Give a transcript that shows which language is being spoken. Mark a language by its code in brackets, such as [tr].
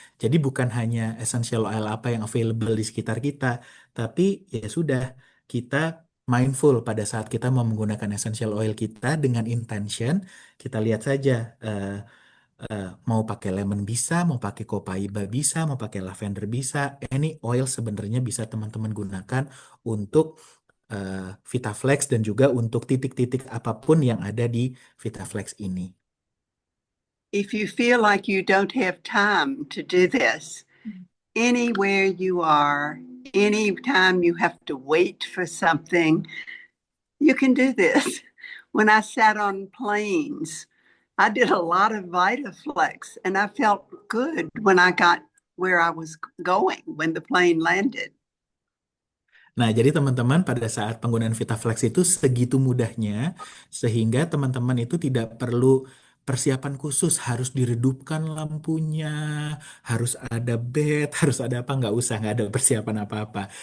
[id] Jadi bukan hanya essential oil apa yang available di sekitar kita, tapi ya sudah, kita mindful pada saat kita mau menggunakan essential oil kita dengan intention, kita lihat saja mau pakai lemon bisa, mau pakai copaiba bisa, mau pakai lavender bisa, [en] any oil [id] sebenarnya bisa teman-teman gunakan untuk VitaFlex dan juga untuk titik-titik apapun yang ada di VitaFlex ini. [en] If you feel like you don't have time to do this, anywhere you are, anytime you have to wait for something, you can do this. When I sat on planes, I did a lot of VitaFlex, and I felt good when I got where I was going when the plane landed. [id] Nah, jadi teman-teman pada saat penggunaan VitaFlex itu segitu mudahnya sehingga teman-teman itu tidak perlu persiapan khusus, harus diredupkan lampunya, harus ada bed, harus ada apa, nggak ada persiapan apa-apa.